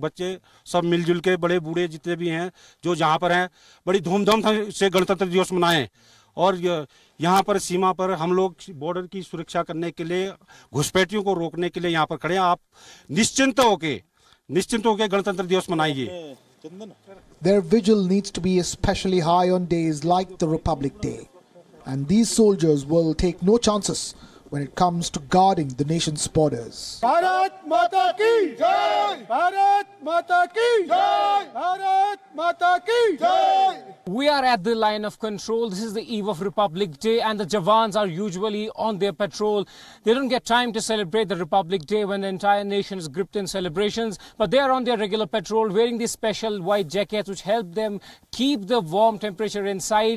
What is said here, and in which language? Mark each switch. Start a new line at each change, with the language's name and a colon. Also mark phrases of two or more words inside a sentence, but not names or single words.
Hindi: बच्चे सब मिलजुल के, बड़े बूढ़े जितने भी हैं जो जहाँ पर हैं, बड़ी धूमधाम से गणतंत्र दिवस मनाएं। और यहाँ पर सीमा पर हम लोग बॉर्डर की सुरक्षा करने के लिए, घुसपैठियों को रोकने के लिए यहाँ पर खड़े हैं। आप निश्चिंत होके गणतंत्र दिवस मनाइए।
English: Their vigil needs to be especially high on days like the Republic Day. And these soldiers will take no chances when it comes to guarding the nation's borders.
Hindi: भारत माता की जय! भारत माता की जय! भारत माता की जय!
English: We are at the line of control. This is the eve of Republic Day and the Jawans are usually on their patrol. They don't get time to celebrate the Republic Day when the entire nation is gripped in celebrations, but they are on their regular patrol wearing these special white jackets which help them keep the warm temperature inside.